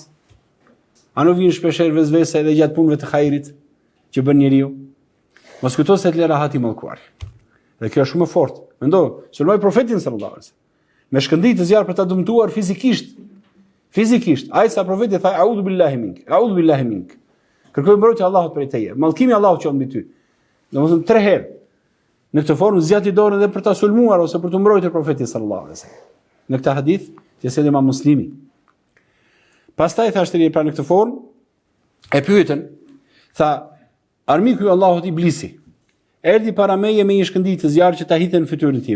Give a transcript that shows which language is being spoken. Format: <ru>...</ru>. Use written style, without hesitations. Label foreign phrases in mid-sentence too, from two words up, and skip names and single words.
<sq>A nuk vin shpeshherë vezvese edhe gjatë punëve të hajrit që bën njeriu? Mos kujto se të lë rahati mallkuari. Dhe kjo është shumë e fortë. Mendo, sulmoi profetin</sq> <ar>صلى الله عليه وسلم.</ar> <sq>Me shkëndijë të zjarr për ta dëmtuar fizikisht. Fizikisht, ai sa profeti tha</sq> <ar>أعوذ بالله منك أعوذ بالله منك.</ar> <sq>Kërkoj mbrojtje Allahut prej teje. Mallkimi i Allahut qoftë mbi ty. Domethënë 3 herë. Në këtë formë zgjati dorën edhe për ta sulmuar ose për të mbrojtur profetin</sq> <ar>صلى الله عليه وسلم.</ar> <sq>Në këtë hadith që sjell Imam Muslimi. Pastaj thashë pra në këtë formë e pyetën, Tha, armiku i Allahut Iblisi, erdhi para meje me një shkëndijë të zjarr që ta hidhte në fytyrën time.</sq>